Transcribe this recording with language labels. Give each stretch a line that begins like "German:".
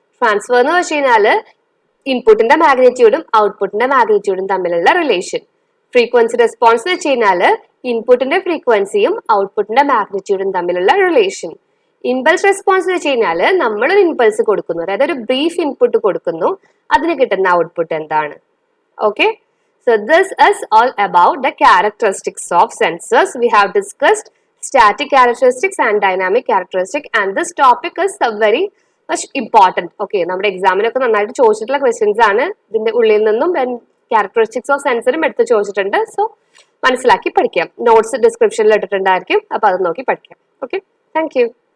Malayalam: Transfer എന്ന് വെച്ച് കഴിഞ്ഞാല് ഇൻപുട്ടിന്റെ മാഗ്നിറ്റ്യൂഡും ഔട്ട്പുട്ടിന്റെ മാഗ്നിറ്റ്യൂഡും തമ്മിലുള്ള റിലേഷൻ. ഫ്രീക്വൻസി റെസ്പോൺസ് എന്ന് വെച്ച് കഴിഞ്ഞാല് ഇൻപുട്ടിന്റെ ഫ്രീക്വൻസിയും ഔട്ട്പുട്ടിന്റെ മാഗ്നിറ്റ്യൂഡും തമ്മിലുള്ള റിലേഷൻ. ഇമ്പൾസ് റെസ്പോൺസ് എന്ന് വെച്ച് കഴിഞ്ഞാല് നമ്മളൊരു ഇമ്പൾസ് കൊടുക്കുന്നു, അതായത് ഒരു ബ്രീഫ് ഇൻപുട്ട് കൊടുക്കുന്നു, അതിന് കിട്ടുന്ന ഔട്ട്പുട്ട് എന്താണ്.
English: Okay, so this is all about the characteristics of sensors. We have discussed static characteristics and dynamic characteristics, and this topic is very much important.
Malayalam: Okay, നമ്മുടെ എക്സാമിനൊക്കെ നന്നായിട്ട് ചോദിച്ചിട്ടുള്ള ക്വസ്റ്റ്യൻസ് ആണ്. ഇതിന്റെ ഉള്ളിൽ നിന്നും ക്യാരക്ടറിസ്റ്റിക്സ് ഓഫ് സെൻസറും എടുത്ത് ചോദിച്ചിട്ടുണ്ട്. സോ മനസ്സിലാക്കി പഠിക്കാം. നോട്ട്സ് ഡിസ്ക്രിപ്ഷനിൽ ഇട്ടിട്ടുണ്ടായിരിക്കും, അപ്പൊ അത് നോക്കി പഠിക്കാം. Okay, thank you.